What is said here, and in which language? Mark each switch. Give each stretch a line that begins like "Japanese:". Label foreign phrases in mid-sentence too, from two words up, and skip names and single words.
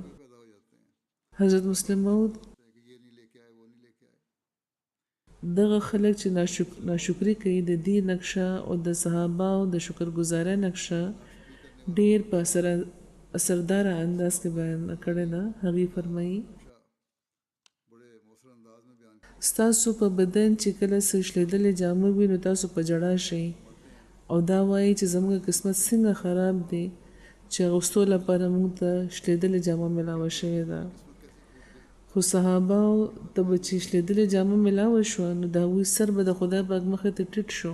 Pashto: حضرت مسلم موعود دغه خلک چې ناشکري کوي د دې نقشه او د صحابه او د شکرګزارۍ نقشه ډیر په سره اثردار انداز کې بیان کړی ده. هغې فرمایي
Urdu: بڑے موثر انداز میں بیان کیا.
Pashto: ستاسو په بدن چې کله څه شلېدلې جامه وي نو تاسو په ژړا شئ او دا وایي چې زموږ قسمت څنګه خراب دی چې اغوستو لپاره موږ ته شلېدلې جامه ملاوه شوې ده. خو صحابه ته به چې شلېدلې جامه ملاوه شوه نو د هغوی سر به د خدای پاک مخې ته ټیټ شو.